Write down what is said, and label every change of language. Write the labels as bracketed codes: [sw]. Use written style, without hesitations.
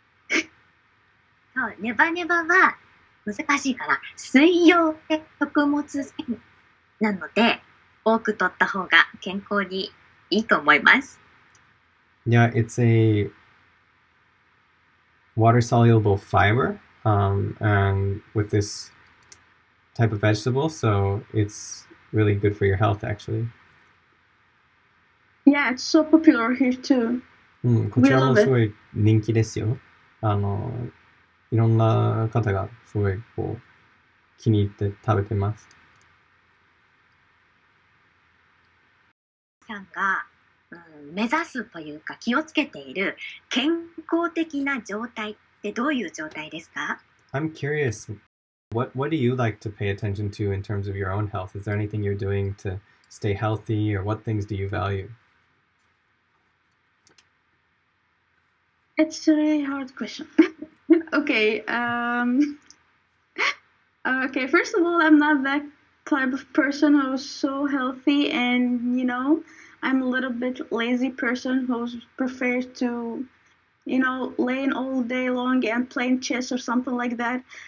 [ja] そう、ネバネバは難しいかな。水溶性食物繊維なので、多く取った方が健康にいいと思います。 [en] Yeah, it's a water-soluble fiber, and with this type of vegetable, so it's really good for your health, actually. Yeah, it's so popular here too. [ja] こちらもすごい人気ですよ。いろんな方がすごいこう気に入って食べてます。さんが、目指すというか気をつけている健康的な状態ってどういう状態ですか？ [en] I'm curious, what do you like to pay attention to in terms of your own health? Is there anything you're doing to stay healthy, or what things do you value? It's a really hard question. Okay, okay, first of all, I'm not that type of person who's so healthy, and I'm a little bit lazy person who prefers to laying all day long and playing chess or something like that.